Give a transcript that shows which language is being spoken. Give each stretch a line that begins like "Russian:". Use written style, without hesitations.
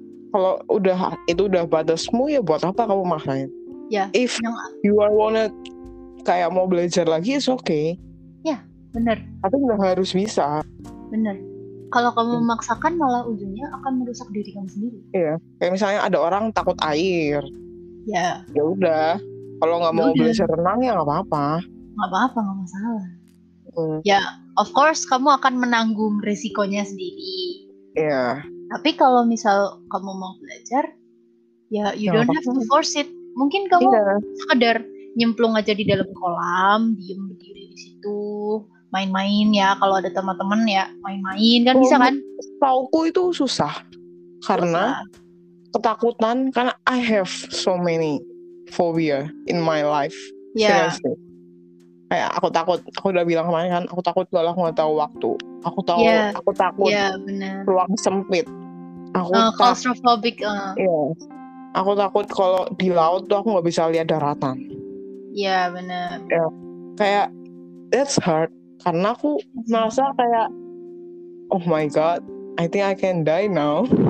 Indonesian: Kalau itu udah batasmu ya buat apa kamu maksain? Ya.
English: If you are wanna
Indonesian: kayak mau belajar lagi,
English: it's okay.
Indonesian: Ya, benar. Tapi nggak harus bisa. Benar. Kalau kamu memaksakan malah ujungnya akan merusak diri kamu sendiri. Iya. Kayak misalnya ada orang takut air. Ya. Ya udah. Kalau nggak mau belajar renang ya nggak apa-apa. Nggak apa-apa, nggak masalah. Ya,
English: of course
Indonesian: kamu akan menanggung resikonya sendiri. Iya. Tapi kalau misal kamu mau belajar, ya
English: you don't have to force it.
Indonesian: Mungkin kamu sekedar nyemplung aja di dalam kolam, diem berdiri di situ, main-main ya. Kalau ada teman-teman ya main-main kan bisa kan? Tauku itu susah karena ketakutan karena
English: I have so many phobia in my life.
Indonesian: Ya,
English: Seriously.
Indonesian: Kayak aku takut, aku udah bilang kemarin kan, aku takut kalau aku nggak tahu waktu. Aku ya, takut ya benar. ruang sempit. Aku
English: Claustrophobic.
Indonesian: Iya. Aku takut kalau di laut tuh aku nggak bisa lihat daratan. Ya benar. Ya.
English: Kayak that's hard
Indonesian: karena aku merasa kayak
English: oh my god, I think I can die now.